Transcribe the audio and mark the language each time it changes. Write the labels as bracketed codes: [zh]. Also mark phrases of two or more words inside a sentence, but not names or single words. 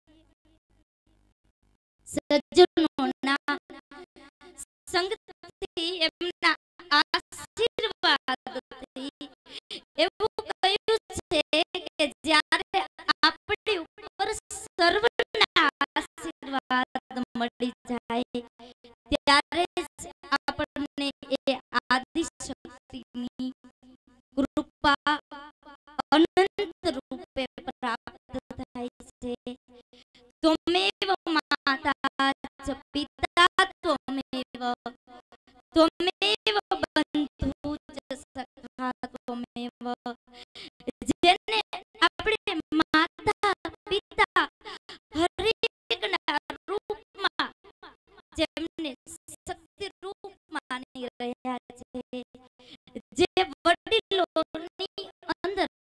[gu] સજ્જનોના સંગથી એમના આશીર્વાદથી એવું કહ્યું છે કે જ્યારે આપણી ઉપર સર્વના આશીર્વાદ મળી જાય ત્યારે આપણને એ આદિ શક્તિની કૃપા અનંત રૂપે પ્રાપ્ત થાય છે. [sa] ત્વમેવ માતા ચ પિતા ત્વમેવ त्वमेव बंधु च सखा त्वमेव [gu] जेने આપણે માતા પિતા હરેકના રૂપમાં જેમને શક્તિ રૂપ માની રહ્યા છે, જે વડીલોની અંદર